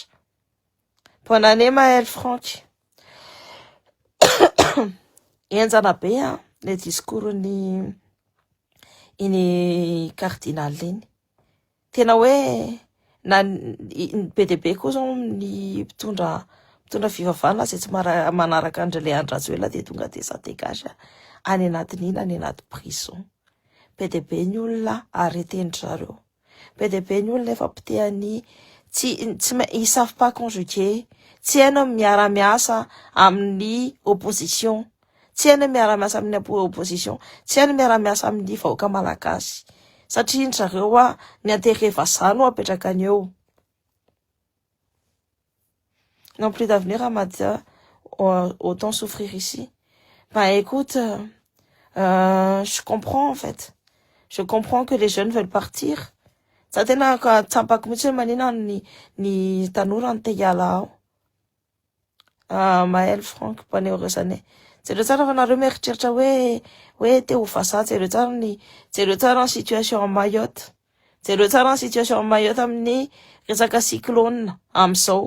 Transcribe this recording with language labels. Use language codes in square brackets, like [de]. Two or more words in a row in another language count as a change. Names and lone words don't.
[fr] Bonne année [mg] Maël Franck. Enjana be le discours ny cardinal iny. Tena hoe be dia be koa zao ny mpitondra fivavahana izay tsy manaraka Andry Rajoelina dia tonga dia [fr] ça dégage [mg] any anatin'ina any anaty prison. Be dia be ny olona arreteny zareo. Be dia be ny olona efa potehany [fr] ils savent pas conjuguer, [mg] tsy haino miara-miasa amin'ny opposition, tsy haino miara-miasa amin'ny opposition, tsy haino miara-miasa amin'ny vahoaka malagasy satria ny zareo ny intérêt vazaha no apetraka any eo. [fr] Non plus d'avenir à Madja, autant souffrir ici. Bah écoute, je comprends en fait. Je comprends que les jeunes veulent partir. [mg] Za tena tsapako mihitsy manina ny tanora ny te hiala ao. Maël Franck paneorezane. Jereo tsara fa nareo mieritreritra hoe te ho vazaha, jereo tsara ny [fr] situation en Mayotte. [mg] Jereo tsara ny [fr] situation en Mayotte [mg] amin'ny resaka cyclone amin'izao.